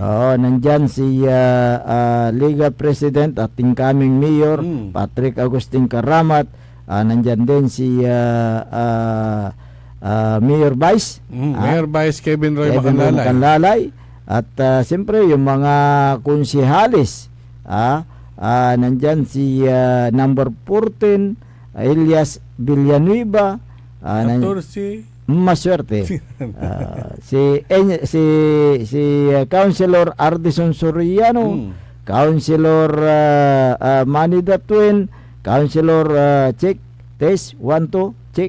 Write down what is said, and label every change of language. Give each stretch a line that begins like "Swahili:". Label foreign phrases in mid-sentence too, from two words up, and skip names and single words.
Filipino: Nandyan si Liga President at incoming Mayor Patrick Agustin Karamat. Nandyan din si Mayor Vice. Mayor Vice Kevin Roy Macanlalay. Macanlalay. At siyempre yung mga konsihalis. Nandyan si number 14 Elias Villanueva. Maswerte. Si Councilor Ardison Soriano, Councilor Manny Datwin, Councilor
English: Check Test 1 2 Check